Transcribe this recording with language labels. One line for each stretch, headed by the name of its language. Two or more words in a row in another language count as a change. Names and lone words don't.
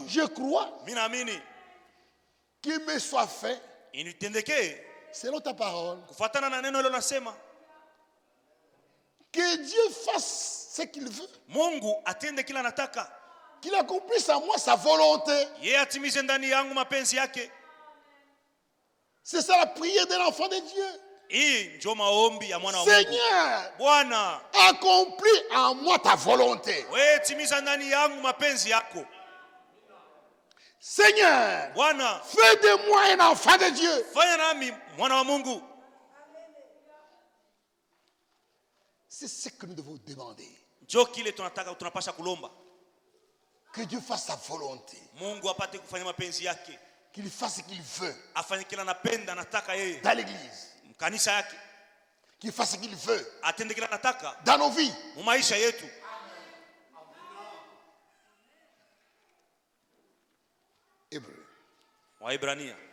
French: je crois
Swahili: Mimi naamini
French: qu'il me soit fait
Swahili: initendekee
French: selon ta parole.
Swahili: kufuatana na neno hilo nasema.
French: Que Dieu fasse ce qu'il veut.
Swahili: Mungu atende kila anataka.
French: Qu'il accomplisse en moi sa volonté.
Swahili: Yeye atimize ndani yangu mapenzi yake.
French: C'est ça la prière de l'enfant de Dieu.
Swahili: Hii ndio maombi ya mwana wa Mungu.
French: Seigneur,
Swahili: Bwana,
French: accomplis en moi ta volonté.
Swahili: wewe timiza ndani yangu mapenzi yako.
French: Seigneur,
Swahili: Bwana,
French: fais de moi un enfant de Dieu.
Swahili: fanya nami mwana wa Mungu.
French: C'est ce que nous devons demander.
Swahili: Ndio kile tunapasha kulomba.
French: Que Dieu fasse sa volonté.
Swahili: Mungu apate kufanya mapenzi yake.
French: Qu'il fasse ce qu'il veut
Swahili: Afanye kila anapenda anataka yeye.
French: dans l'église.
Swahili: Kanisa yake.
French: Qu'il fasse ce qu'il veut
Swahili: Atende kila anataka
French: dans nos vies.
Swahili: mu maisha yetu.
French: Hébreu.
Swahili: Waibrania